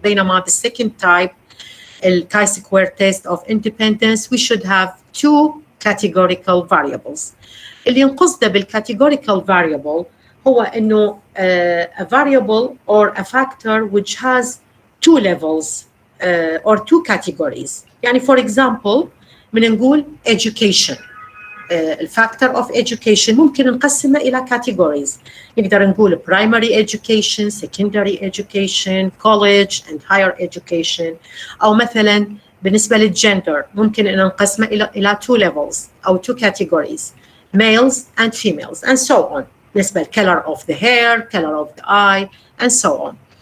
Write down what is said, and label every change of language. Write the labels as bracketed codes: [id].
[ar] بينما [en] the second type ال chi-square test of independence we should have two categorical variables. [ar] اللي ينقصده بال categorical variable هو إنه [en] a variable or a factor which has two levels or two categories. [ar] يعني [en] for example [ar] من نقول education. الفاكتور of education ممكن نقسمه إلى categories. نقدر نقول [en] primary education, secondary education, college and higher education. [ar] أو مثلا بالنسبة للجندر ممكن أن نقسمه إلى [en] two levels [ar] أو [en] two categories, males and females and so on. [ar] بالنسبة ل [en] color of the hair, color of the eye and so on.